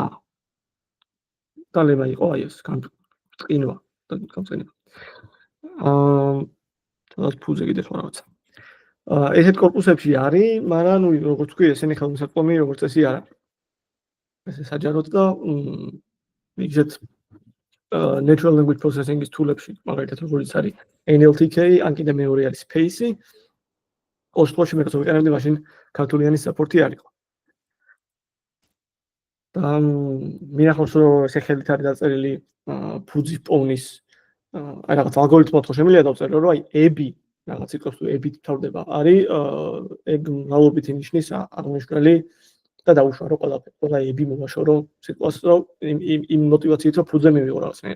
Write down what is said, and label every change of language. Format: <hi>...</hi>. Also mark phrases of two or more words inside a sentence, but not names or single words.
<ka>და ლემა იყო აი ეს, განაბრწყინვა. გამწენება. თუნდაც ფუძე კიდე სხვა რაღაცა. ესეთ კორპუსებში არის, მაგრამ ნუ როგორც თქვი, ესენი ხელმისაწვდომი როგორც წესი არა. ესე საჯაროდ და ისეთ</ka> <en>natural language processing-</en> <ka>ის tool-ებში, მაგალითად როგორც არის NLTK, ან კიდე მეორე არის Space-ი. ყოველ შემთხვევაში მე როცა ვიყენებდი, მაშინ ქართულიანი support-ი არ იყო. და მინახავს რომ ესე ხელით არის დაწერილი ფუძის პოვნის აი რაღაც ალგორითმად ხო შემიძლია დავწერო რომ აი ები რაღაც სიტყვას თუ ებით თავდება არის ვალობითი ნიშნის აღნიშნული და დაუშვა რომ ყველა ები მომაშორო სიტყვას რომ იმ мотивაციით რომ ფუძე მივიღო რაღაცნაირად.</ka>